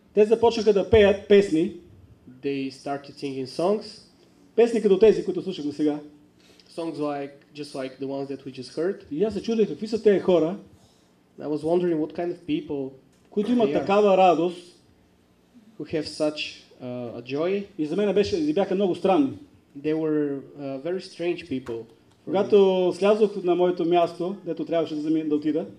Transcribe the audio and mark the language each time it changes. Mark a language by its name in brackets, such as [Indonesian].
[Bulgarian] те започнаха да пеят песни. [English] they started singing songs. [Bulgarian] Песни като тези, които слушахме сега. [English] Songs just like the ones that we just heard. [Bulgarian] И аз се чудех какви са тези хора, [English] I was wondering what kind of people [Bulgarian] които имат [English] they are, [Bulgarian] такава радост. [English] who have such a joy. [Bulgarian] И за мен бяха много странни. [English] They were very strange people. [Bulgarian] Когато слязох на моето място, дето трябваше да отида,